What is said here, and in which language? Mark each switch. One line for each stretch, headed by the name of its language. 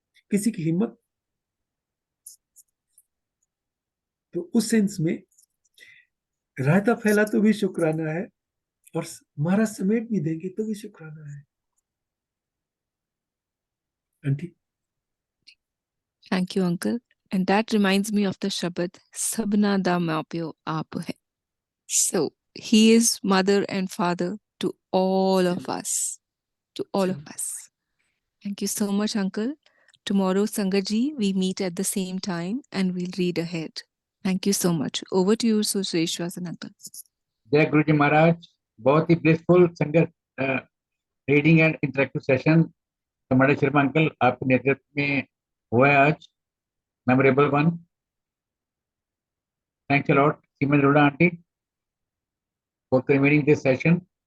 Hindi: किसी की हिम्मत, तो उस सेंस में रायता फैला तो भी शुक्राना है, और महाराज समेट भी देंगे तो भी शुक्राना है aunty.
English: Thank you uncle. And that reminds me of the शब्द
Punjabi: सबना दा माँ प्यो आप है।
English: So he is mother and father to all of us, to all of us. Thank you so much, Uncle. Tomorrow, Sangaji, we meet at the same time and we'll read ahead. Thank you so much. Over to you, Susreshwasan Uncle.
Hindi: जय गुरु जी महाराज। बहुत ही blissful संगत reading and interactive session हमारे Sharma uncle आपके नेतृत्व में हुआ है आज,
English: Memorable one. Thanks a lot सीमन रोड़ा aunty for convening this session.